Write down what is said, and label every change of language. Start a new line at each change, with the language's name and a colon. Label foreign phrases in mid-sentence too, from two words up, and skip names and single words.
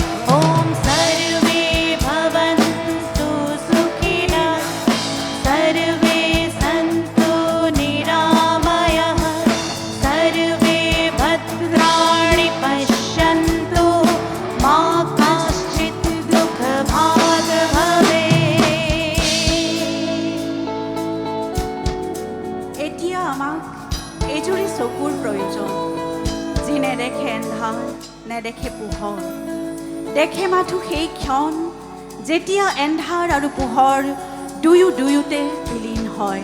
Sanskrit: ॐ सर्वे भवन्तु सुखिनः, सर्वे सन्तु निरामयाः, सर्वे भद्राणि पश्यन्तु, मा कश्चित् दुःखभाग् भवेत्।
Assamese: এতিয়া আমাক এজুৰি চকুৰ প্ৰয়োজন, যি নেদেখে এন্ধাৰ, নেদেখে পোহৰ, দেখে মাথো সেই ক্ষণ যেতিয়া এন্ধাৰ আৰু পোহৰ দুয়োতে বিলীন হয়।